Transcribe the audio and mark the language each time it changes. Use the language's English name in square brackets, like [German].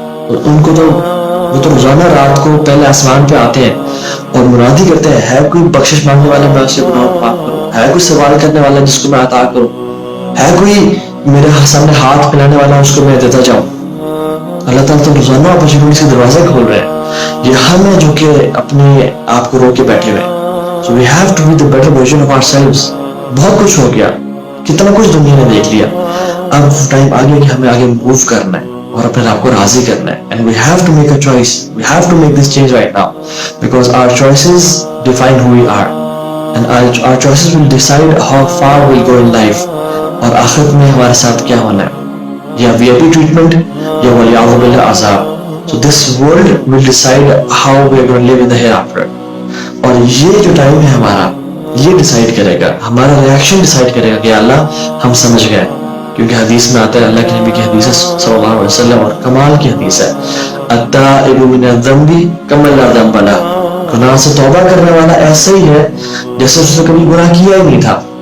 [Urdu] ان کو تو وہ تو روزانہ رات کو پہلے آسمان پہ آتے ہیں اور منادی کرتے ہیں، ہے کوئی بخشش مانگنے والا میں اسے گناہ معاف کروں، ہے کوئی سوال کرنے والا جس کو میں عطا کروں، ہے کوئی میرے سامنے ہاتھ پھیلانے والا اس کو میں دیتا جاؤں. اللہ تعالیٰ تو روزانہ اپرچونٹی کے دروازے کھول رہے ہیں. یہ ہم ہیں جو کہ اپنے آپ کو روک کے بیٹھے ہوئے ہیں. [English] So we have to be the better version of ourselves. [Urdu] بہت کچھ ہو گیا، کتنا کچھ دنیا نے دیکھ لیا، اب ٹائم آ گیا کہ ہمیں آگے موو کرنا ہے اور اپنے آپ کو راضی کرنا ہے. [English] And we have to make a choice. We have to make this change right now because our choices define who we are and our choices will decide how far we'll go in life. [Urdu] اور آخرت میں ہمارے ساتھ کیا ہونا ہے، یا VIP treatment یا ولیعوذ باللہ عذاب. [English] So this world will decide how we are going to live in the hereafter. [Urdu] اور یہ جو ٹائم ہے ہمارا، یہ ڈیسائیڈ کرے گا، ہمارا ریاکشن ڈیسائیڈ کرے گا کہ اللہ ہم سمجھ گئے. کیونکہ حدیث میں آتا ہے، اللہ کے نبی کی حدیث ہے صلی اللہ علیہ وسلم، اور کمال کی حدیث ہے، [Arabic] التائب من الذنب کمن لا ذنب لہ. [Urdu] گناہ سے توبہ کرنے والا ایسا ہی ہے جیسے اس نے کبھی گناہ کیا ہی نہیں تھا.